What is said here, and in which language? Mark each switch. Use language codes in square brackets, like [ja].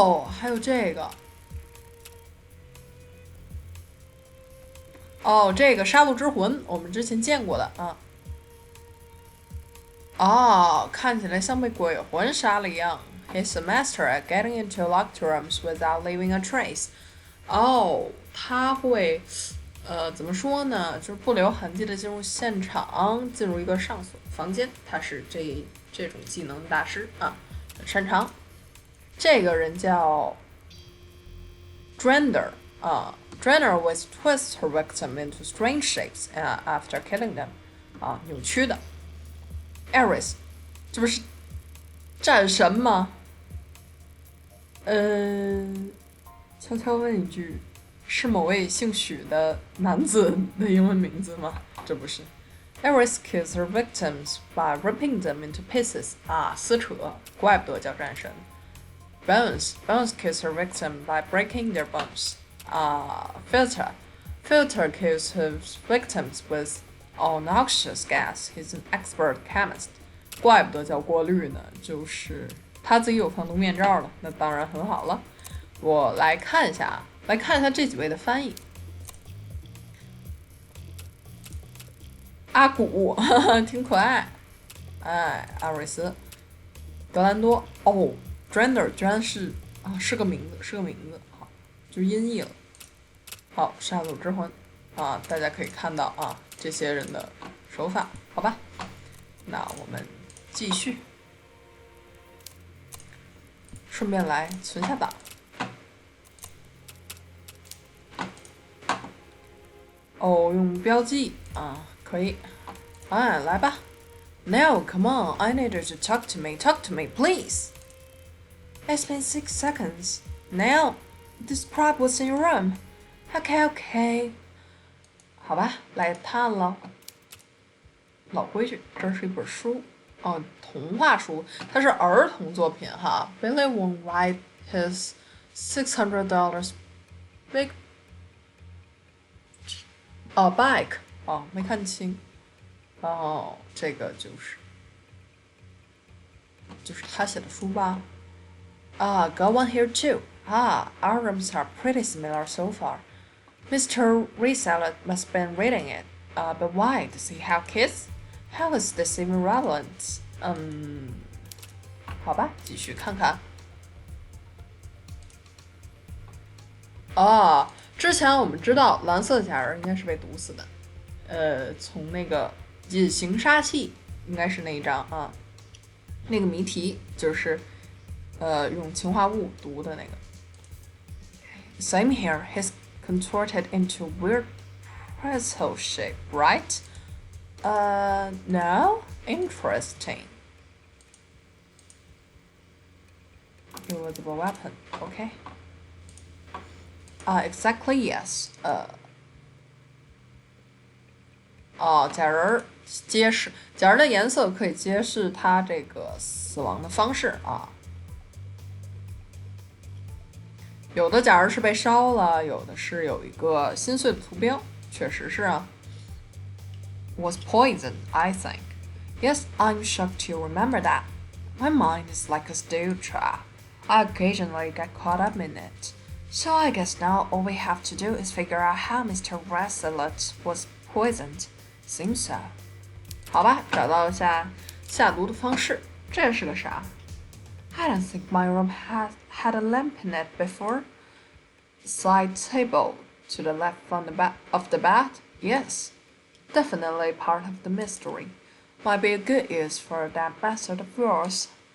[zh] 还有这个。这个杀戮之魂我们之前见过的看起来像被鬼魂杀了一样。 [en] He's a master at getting into locked rooms without leaving a trace。 [zh] 他会怎么说呢？就是不留痕迹的进入现场，进入一个上锁房间。他是这种技能大师很擅长。这个人叫 [en] Drander Drander always twists her victim into strange shapes after killing them [zh] 扭曲的。 Ares 这不是战神吗？悄悄问一句，是某位姓许的男子的英文名字吗？这不是。 [en] Ares kills her victims by ripping them into pieces [zh] 撕扯，怪不得叫战神。 [en] Bones kills her victim by breaking their bones. Filter kills his victims with noxious gas. He's an expert chemist. [zh] 怪不得叫过滤呢，就是他自己有防毒面罩了，那当然很好了。我来看一下这几位的翻译。阿古，挺可爱。阿瑞斯，德兰多。 Drander 居然是个名字，好，就音译了。好，杀戮之魂大家可以看到这些人的手法，好吧？那我们继续，顺便来存下档。用标记可以。来吧。 [en] No, come on, I need you to talk to me, please. It's been 6 seconds. Now, describe what's in your room. Okay. [zh] 好吧，来探案了。老规矩，这是一本书童话书，它是儿童作品哈。 [en] Billy won't ride his $600 bike [zh] 没看清。这个就是他写的书吧？ [en] Got one here too. Our rooms are pretty similar so far. Mr. Reseller must have been reading it. But why? Does he have kids? How is this even relevant? [zh] 好吧，继续看看。之前我们知道蓝色假人应该是被毒死的。从那个隐形杀器应该是那一张那个谜题就是用氰化物毒的那个。 [en] Same here. He's contorted into weird pretzel shape, right? No? Interesting. Usable weapon. Okay. Exactly yes. [zh] 假人揭示，假人的颜色可以揭示他这个死亡的方式有的假人是被烧了，有的是有一个心碎的图标，确实是 [en] Was poisoned, I think. Yes, I'm shocked you remember that. My mind is like a steel trap. I occasionally get caught up in it. So I guess now all we have to do is figure out how Mr. Rasselet was poisoned. Seems so. [zh] 好吧，找到一下下毒的方式。这是个啥？ [en] I don't think my room had a lamp in it before. Side table to the left of the bed? Yes. Definitely part of the mystery. Might be a good use for that method of yours.